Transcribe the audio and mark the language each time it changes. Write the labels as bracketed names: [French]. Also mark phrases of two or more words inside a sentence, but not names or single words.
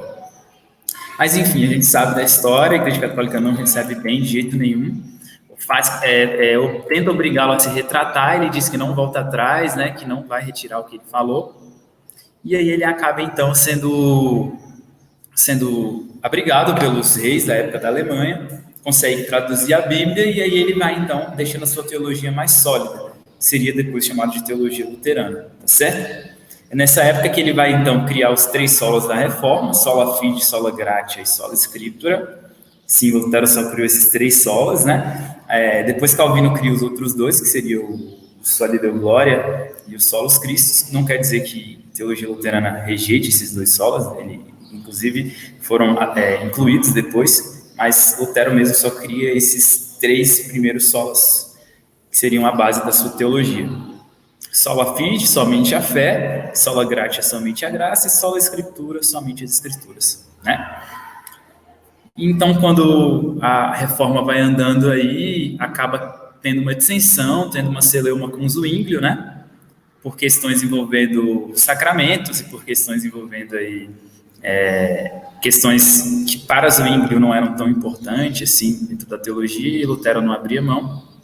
[Portuguese] Mas, enfim, a gente sabe da história, a Igreja Católica não recebe bem de jeito nenhum, tenta obrigá-lo a se retratar, ele diz que não volta atrás, né, que não vai retirar o que ele falou, e aí ele acaba, então, sendo abrigado pelos reis da época da Alemanha, consegue traduzir a Bíblia, e aí ele vai, então, deixando a sua teologia mais sólida, seria depois chamado de teologia luterana, tá certo? É nessa época que ele vai, então, criar os 3 solas da Reforma, [Latin] sola fide, sola gratia e sola scriptura. [Portuguese] Sim, Lutero só criou esses 3 solas, né? Depois Calvino cria os outros 2, que seriam o [Latin] Soli Deo Gloria [Portuguese] e o [Latin] Solus Christus. [Portuguese] Não quer dizer que a teologia luterana rejeite esses 2 solas, inclusive foram incluídos depois, mas Lutero mesmo só cria esses 3 primeiros solas, que seriam a base da sua teologia. [Latin] Sola fide, [Portuguese] somente a fé, [Latin] sola gratia, [Portuguese] somente a graça, e [Latin] sola escritura, [Portuguese] somente as escrituras, né? Então, quando a reforma vai andando aí, acaba tendo uma dissensão, tendo uma celeuma com Zwinglio, né? Por questões envolvendo sacramentos e por questões envolvendo aí questões que para Zwinglio não eram tão importantes assim dentro da teologia, e Lutero não abria mão.